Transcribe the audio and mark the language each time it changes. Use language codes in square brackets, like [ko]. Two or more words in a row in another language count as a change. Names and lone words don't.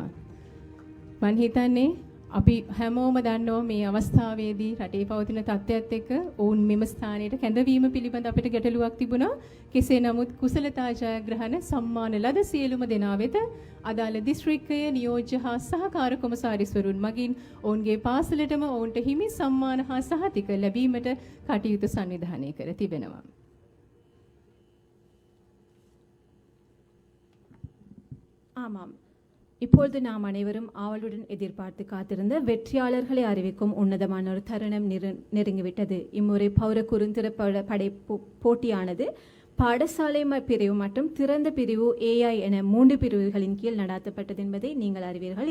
[si] මම හිතන්නේ අපි හැමෝම දන්නවා මේ අවස්ථාවේදී රටේ පවතින තත්ත්වයක් එක්ක ඔවුන් මෙම ස්ථානයට කැඳවීම පිළිබඳ අපිට ගැටලුවක් තිබුණා. කෙසේ නමුත් කුසලතා ජයග්‍රහණ සම්මාන ලද සියලුම දෙනා වෙත අදාළ දිස්ත්‍රික්කයේ නියෝජ්‍ය හා සහකාර කොමසාරිස්වරුන් මගින් ඔවුන්ගේ පාසලටම ඔවුන්ට හිමි සම්මාන හා සහතික ලැබීමට කටයුතු සංවිධානය කර තිබෙනවා. [ta] ஆமாம், இப்பொழுது நாம் அனைவரும் ஆவலுடன் எதிர்பார்த்து காத்திருந்த வெற்றியாளர்களை அறிவிக்கும் உன்னதமான ஒரு தருணம் நெருங்கிவிட்டது. இம்முறை பௌர குறுந்திர படை போட்டியானது பாடசாலை பிரிவு மற்றும் திறந்த பிரிவு AI என 3 பிரிவுகளின் கீழ் நடாத்தப்பட்டது என்பதை நீங்கள் அறிவீர்கள்.